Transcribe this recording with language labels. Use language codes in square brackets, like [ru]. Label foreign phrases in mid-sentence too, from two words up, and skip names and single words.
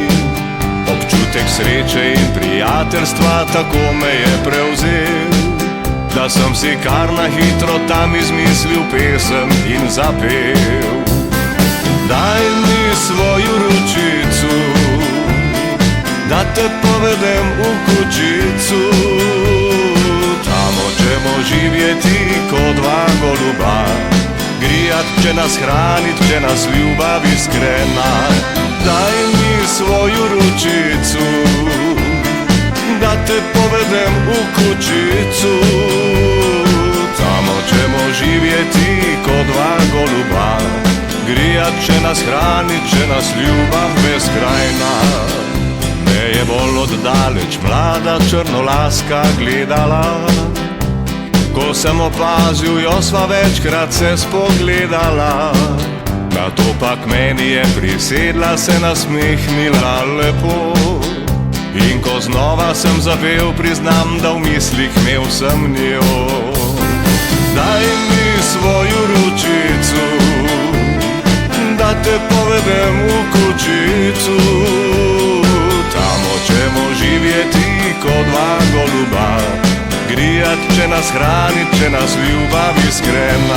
[sl] Občutek sreče in prijateljstva tako me je prevzel, da sem si kar na hitro tam izmislil pesem in zapel. Daj mi svojo ručico, da te povedem v kućicu, tam hočemo živjeti kot dva goluba, [hr] grijat će nas, hranit će nas ljubav iskrena. Daj mi svoju ručicu, da te povedem u kućicu, tamo ćemo živjeti ko dva goluba, grijat će nas, hranit će nas ljubav beskrajna. [sl] Me je bolj oddaleč mlada črnolaska gledala, ko sem opazil, jo sva večkrat se spogledala. Nato pak meni je prisedla, se nasmehnila lepo, in ko znova sem zapel, priznam, da v mislih imel sem njo. Daj mi svojo ručico, da te povedem v kućicu, tam hočemo živjeti kot dva goluba, [hr] grijat će nas, hranit će nas ljubav iskrena.